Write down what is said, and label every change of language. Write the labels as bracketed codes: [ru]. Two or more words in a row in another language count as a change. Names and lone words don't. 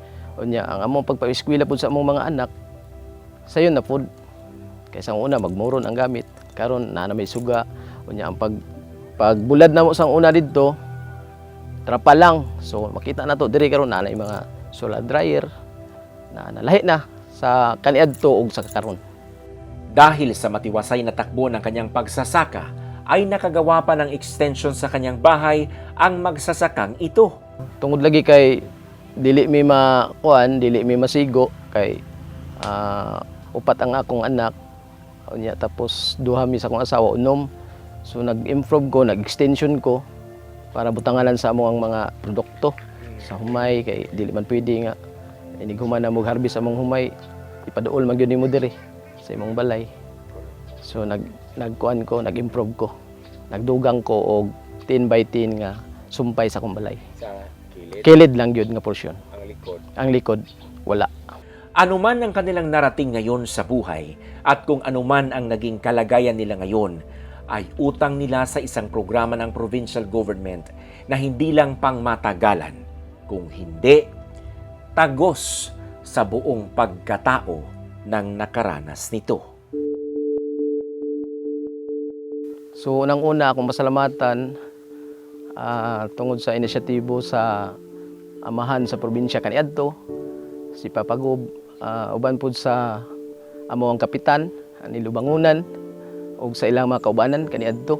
[ceb] Unya ang among pagpa-eskwela pud sa among mga anak sayon na pud. Kaysa ang una magmuron ang gamit, karon na may suga. Unya ang pagbulad na mo sang una didto trapa lang. So makita na to diri karon na mga solar dryer na nalahi na sa kaniadto ug sa karon. [tl] Dahil sa matiwasay na takbo ng kanyang pagsasaka, ay nakagawa pa ng extension sa kanyang bahay ang magsasakang ito. [ceb] Tungod lagi kay dili mi masigo kay upat ang akong anak. Unya tapos duha mi sa akong asawa unom. So nag-improve ko, nag-extension ko para butanganan sa among mga produkto sa humay kay dili man pwede nga inig human na mag-harvest among humay ipaduol man gyud nimo diri sa imong balay. So nagkuan ko, nag-improve ko. Nagdugang ko og 10 by 10 nga sumpay sa akong balay. Sa kilid? Kilid lang yun nga porsyon. Ang likod? Ang likod, wala. [tl] Anuman ang kanilang narating ngayon sa buhay at kung anuman ang naging kalagayan nila ngayon, ay utang nila sa isang programa ng provincial government na hindi lang pangmatagalan, kung hindi, tagos sa buong pagkatao ng nakaranas nito. [ceb] So unang-una akong pasalamatan tungod sa inisyatibo sa amahan sa probinsya kaniadto, si Papa Gob, uban pud sa amo ang kapitan ni Lubangunan ug sa ilang mga kaubanan kaniadto.